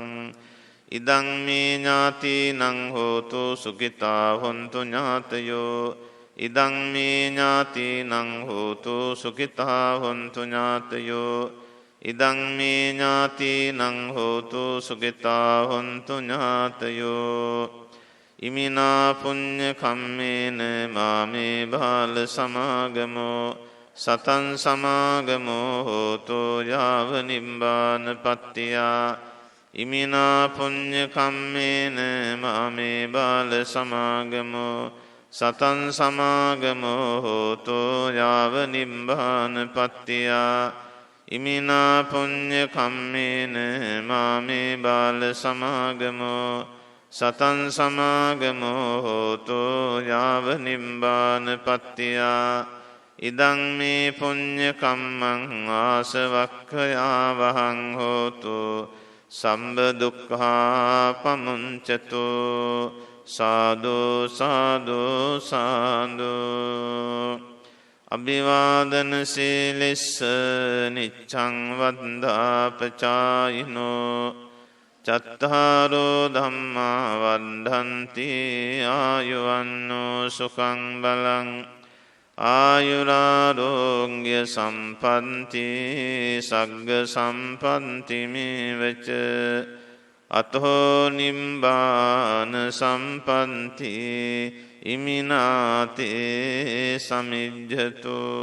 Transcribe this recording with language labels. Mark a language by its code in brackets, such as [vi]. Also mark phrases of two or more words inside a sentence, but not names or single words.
[pi] ඉදං මේ ඥාතිනං හෝතු සුඛිතා හොන්තු ඥාතයෝ. ඉදං මේ ඥාතිනං හෝතු සුඛිතා හොන්තු ඥාතයෝ. ඉදං මේ ඥාතිනං හෝතු සුඛිතා හොන්තු ඥාතයෝ. ඉමිනා පුඤ්ඤ කම්මේන මාමේ බාල සමාගමෝ සතං සමාගමෝ හෝතු යාව නිබ්බාන පත්තියා. ඉමිනා පුඤ්ඤ කම්මේන මාමේ බාල සමාගමෝ සතං සමාගමෝ හෝතු යාව නිබ්බාන පත්තියා. ඉමිනා පුඤ්ඤ කම්මේන මාමේ බාල සමාගමෝ සතං සමාගමෝ හෝතු යාව නිබ්බාන පත්තියා. ඉදං මේ පුඤ්ඤ කම්මං ආසවක්ඛයා වහං හෝතු සම්බ දුක්ඛා පමුංචතු. සාදු සාදු සාදු. අභිවාදන සීලස්ස නිච්ඡං වන්දාපචායිනෝ චත්තාරෝ ධම්මා වද්ධන්ති ආයුවන්නෝ සුඛං බලං ආයුරාරෝග්‍ය සම්පන්ති සග්ග සම්පන්ති මේවච අතෝ නිම්බාන සම්පන්ති ඉමිනාතේ සමිජ්ජතු.